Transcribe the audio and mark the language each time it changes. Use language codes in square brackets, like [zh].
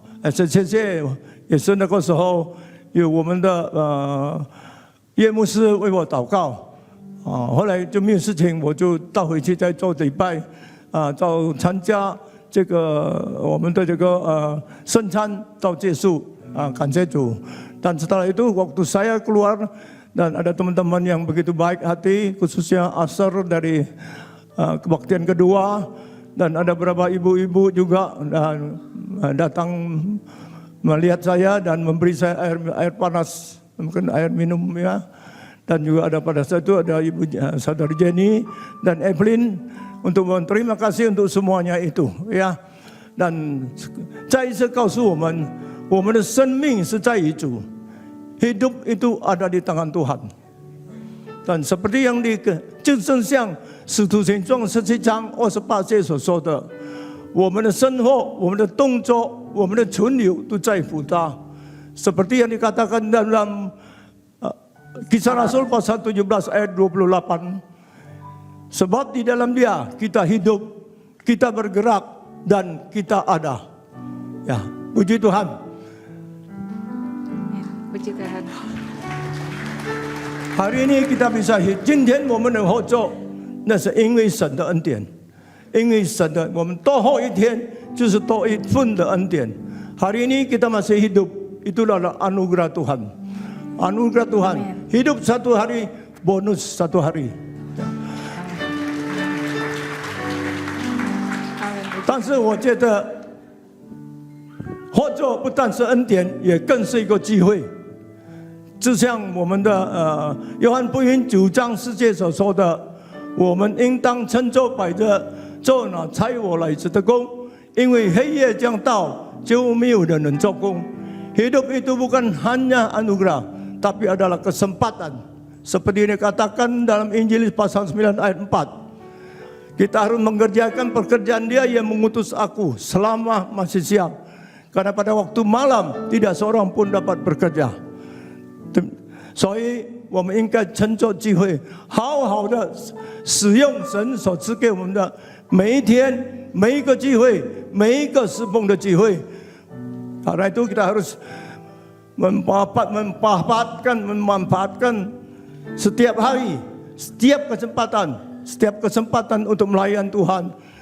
[zh] 谢谢，也是那个时候有我们的叶牧师为我祷告后来就没有事情，我就倒回去再做礼拜到参加这个我们的这个圣餐到结束感谢主. [id] Dan setelah itu waktu saya keluar dan ada teman-teman yang begitu baik hati, khususnya Asar dari kebaktian kedua, dan ada beberapa ibu-ibu juga datang melihat saya dan memberi saya air panas, mungkin air minum ya. Dan juga ada pada saat itu ada ibu saudari Jenny dan Evelyn untuk berterima kasih untuk semuanya itu ya. [zh] Dan 再一次告诉我们，我们的生命是在于主， [id] hidup itu ada di tangan Tuhan. Dan seperti yang [zh] 就正像使徒行传17章28节所说的，我们的生活、我们的动作、我们的存留都在乎他。 [id] Seperti yang dikatakan dalam Kisah Rasul pasal 17 ayat 28. Sebab di dalam Dia kita hidup, kita bergerak, dan kita ada. Ya, puji Tuhan. Puji Tuhan. Hari ini kita bisa hidup. [zh] 今天我们能活着，那是因为神的恩典，因为神的，我们多活一天就是多一份的恩典。 [id] Hari ini kita masih hidup, itulah anugerah Tuhan. Anugerah Tuhan. Hidup satu hari, bonus satu hari. [zh] 但是我觉得活着不但是恩典，也更是一个机会。就像我们的约翰福音9章4节所说的，我们应当趁着摆着做那差我来时的工，因为黑夜将到，就没有人能做工。 [id] Hidup itu bukan hanya anugerah, tapi adalah kesempatan. Seperti yang dikatakan dalam Injil pasal 9 ayat 4. Kita harus mengerjakan pekerjaan Dia yang mengutus aku selama masih siang. Karena pada waktu malam tidak seorang pun dapat bekerja. [zh] 所以我们应该趁着机会，好好的使用神所赐给我们的每一天、每一个机会、每一个侍奉的机会。 [id] Karena itu kita harus memanfaatkan setiap hari, setiap kesempatan untuk melayan Tuhan.